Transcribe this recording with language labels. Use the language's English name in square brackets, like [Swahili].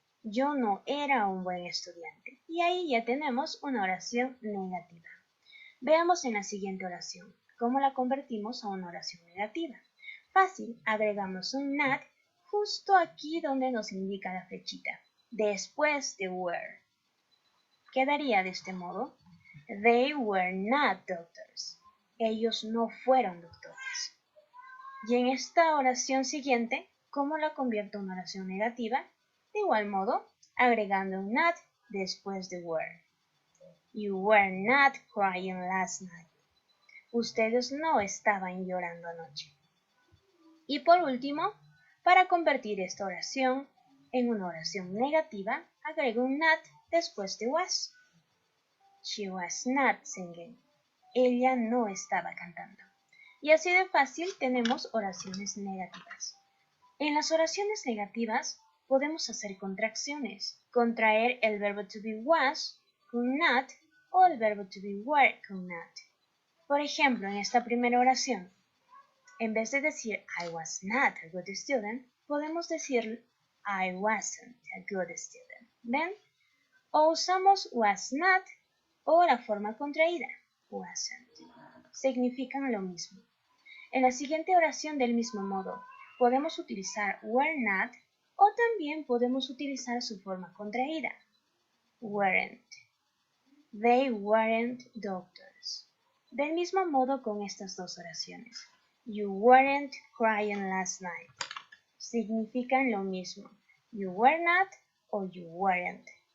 [Spanish] Yo no era un buen estudiante. Y ahí ya tenemos una oración negativa. Veamos en la siguiente oración cómo la convertimos a una oración negativa. Fácil, agregamos un not justo aquí donde nos indica la flechita, después de were. Quedaría de este modo, [English] they were not doctors. [Spanish] Ellos no fueron doctores. Y en esta oración siguiente, ¿cómo la convierto en una oración negativa? De igual modo, agregando un not después de were. [English] You were not crying last night. [Spanish] Ustedes no estaban llorando anoche. Y por último, para convertir esta oración en una oración negativa, agrego un not después de was. [English] She was not singing. [Spanish] Ella no estaba cantando. Y así de fácil tenemos oraciones negativas. En las oraciones negativas podemos hacer contracciones, contraer el verbo to be was con not o el verbo to be were con not. Por ejemplo, en esta primera oración, En vez de decir [English] I was not a good student, [Spanish] podemos decir [English] I wasn't a good student. [Spanish] ¿Ven? O usamos was not o la forma contraída, wasn't. Significan lo mismo. En la siguiente oración del mismo modo, podemos utilizar were not o también podemos utilizar su forma contraída, weren't. [English] They weren't doctors. [Spanish] Del mismo modo con estas dos oraciones. [English] You weren't crying last night. [Spanish] Significan lo mismo. [English] You were not o you weren't.